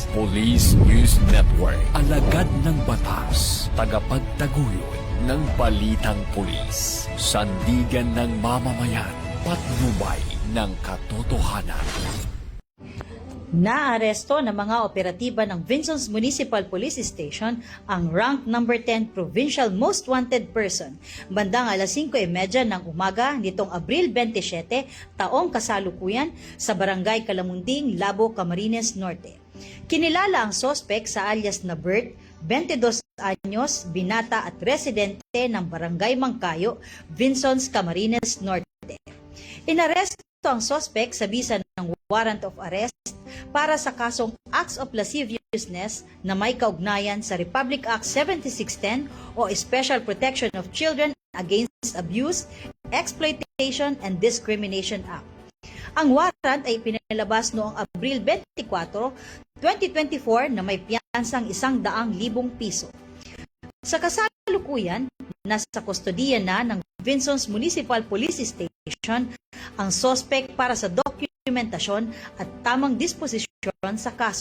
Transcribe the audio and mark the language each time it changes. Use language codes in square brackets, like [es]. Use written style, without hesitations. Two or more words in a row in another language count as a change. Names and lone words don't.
[tl] Police News Network, alagad ng batas, tagapagtaguyod ng balitang pulis, sandigan ng mamamayan, patnubay ng katotohanan. Naaresto ng mga operatiba ng Vincennes Municipal Police Station ang [en] rank number 10 Provincial Most Wanted Person [tl] bandang alas 5:30 ng umaga nitong Abril 27, taong kasalukuyan sa Barangay Kalamunding, Labo, Camarines Norte. Kinilala ang sospek sa alias na Bert, 22 anyos, binata at residente ng Barangay Mangkayo, Vincennes, Camarines Norte. Inaresto ang sospek sa bisa ng [en] warrant of arrest [tl] para sa kasong [en] acts of lasciviousness [tl] na may kaugnayan sa Republic Act 7610 o Special Protection of Children Against Abuse, Exploitation and Discrimination Act. Ang warrant ay pinalabas noong Abril 24, 2024 na may piyansang 100,000 piso. Sa kasalukuyan, nasa kustodiya na ng Vincennes Municipal Police Station ang sospek para sa dokumentasyon at tamang disposisyon sa kaso.